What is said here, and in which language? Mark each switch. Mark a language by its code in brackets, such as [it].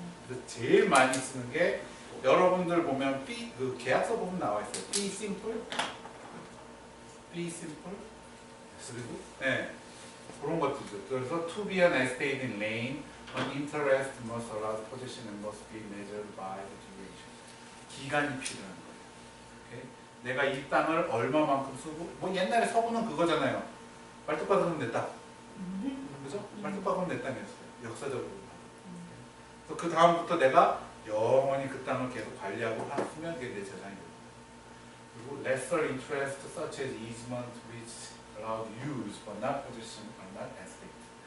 [ko] 그래서 제일 많이 쓰는 게 여러분들 보면 그 계약서 보면 나와 있어요. fee simple, 그리고 네. 그런 것들도. 그래서 [en] to be an estate in lane, an interest must allow possession and must be measured by the duration. [ko] 기간이 필요한 거예요. 오케이? 내가 이 땅을 얼마만큼 쓰고, 뭐 옛날에 서구는 그거잖아요. 말뚝박으면 내 땅. 그죠? 말뚝박으면 내 땅이었어요. 역사적으로. 그래서 그 다음부터 내가 영원히 그 땅을 계속 관리하고 하면 그게 내 재산이 돼요. 그리고 [en] lesser interest such as easement which allowed use but not possession are not estate.